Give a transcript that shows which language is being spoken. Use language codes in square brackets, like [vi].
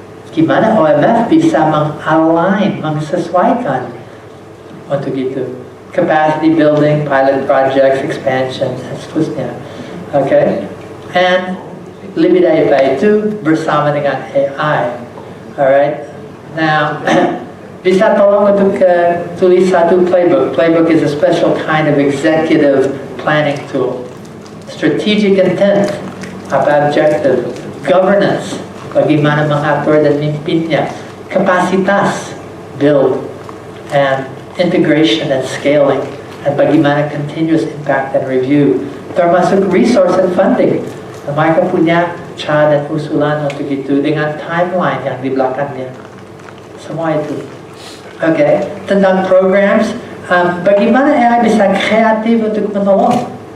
[id] Gimana OMF bisa mengalign, menyesuaikan untuk itu. [en] Capacity building, pilot projects, expansion, [id] dan seterusnya. [en] Okay? [id] And lebih dari itu bersama dengan AI. [en] Alright? [id] Now, bisa tolong untuk tulis satu playbook. [en] Playbook is a special kind of executive planning tool. Strategic intent, apa objective. [id] Governance, bagaimana mengatur dan memimpinnya. Kapasitas, build. [en] And integration and scaling. And [id] bagaimana [en] continuous impact and review. [id] Termasuk [en] resource and funding. [id] Mereka punya cara dan usulan untuk itu dengan timeline yang di belakangnya. Semua itu. Okay, tentang programs, bagaimana AI bisa kreatif untuk menolong?